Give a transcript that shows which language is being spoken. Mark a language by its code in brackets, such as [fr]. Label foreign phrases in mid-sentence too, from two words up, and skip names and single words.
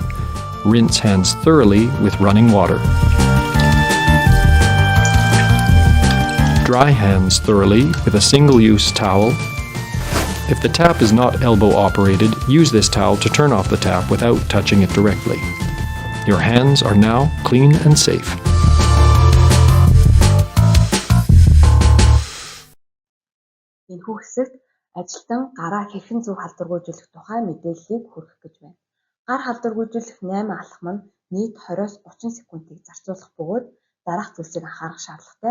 [en] Rinse hands thoroughly with running water. Dry hands thoroughly with a single-use towel. If the tap is not elbow-operated, use this towel to turn off the tap without touching it directly. Your hands are now clean and safe. [mn] Энэхүү хэсэгт ажилтан гараа хэрхэн зөв халдваргүйжүүлэх тухай мэдээллийг хүргэх гэж байна. Гар халдваргүйжүүлэх 8 алхам нь нийт 20-30 секундыг зарцуулах бөгөөд дараах зүйлсийг анхаарах шаардлагатай.